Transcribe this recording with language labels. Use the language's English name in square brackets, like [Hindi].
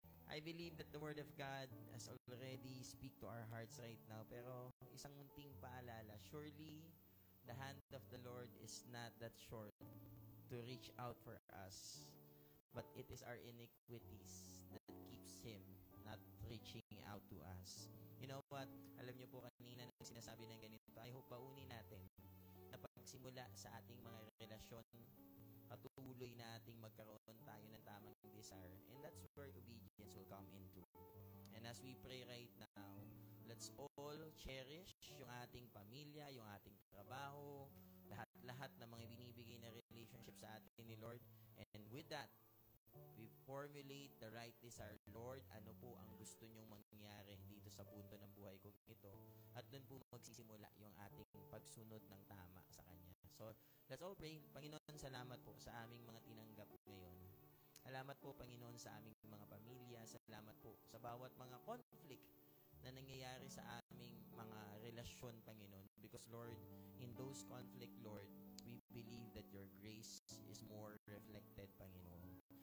[English] I believe that the Word of God has already speak to our hearts right now. Pero isang munting paalala, surely the hand of the Lord is not that short to reach out for us. But it is our iniquities that keeps Him not reaching out to us. You know what? [Filipino] Alam niyo po kanina nang sinasabi ng ganito, I hope baunin natin na pagsimula sa ating mga relasyon, patuloy nating magkaroon tayo ng tamang desire. [English] And that's where obedience will come into. [Filipino] And as we pray right now, let's all cherish yung ating pamilya, yung ating trabaho, lahat ng mga binibigay na relationship sa atin ni Lord. [English] And with that, we formulate the right desire. [Filipino] Lord, ano po ang gusto nyong mangyari dito sa punto ng buhay kong ito? At doon po magsisimula yung ating pagsunod ng tama sa Kanya. So, let's all pray. Panginoon, salamat po sa aming mga tinanggap ngayon. Salamat po, Panginoon, sa aming mga pamilya. Salamat po sa bawat mga conflict na nangyayari sa aming mga relasyon, Panginoon. [English] Because, Lord, in those conflict, Lord, we believe that your grace is more reflected, Panginoon.